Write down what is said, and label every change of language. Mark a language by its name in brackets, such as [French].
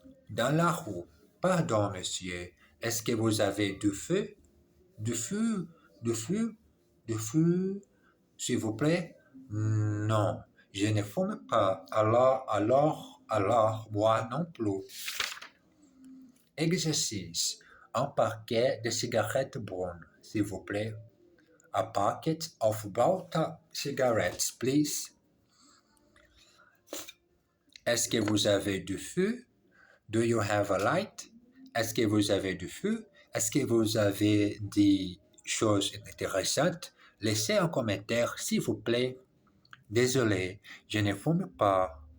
[French] Dans la roue. Pardon, monsieur. Est-ce que vous avez du feu? Du feu? Du feu? de feu, s'il vous plaît? Non, je ne fume pas. Alors, moi non plus. Exercice. Un paquet de cigarettes brunes, s'il vous plaît. [English] A packet of Balta cigarettes, please. [French] Est-ce que vous avez du feu? [English] Do you have a light? [French] Est-ce que vous avez du feu? Est-ce que vous avez des choses intéressantes? Laissez un commentaire, s'il vous plaît. Désolé, je ne fume pas.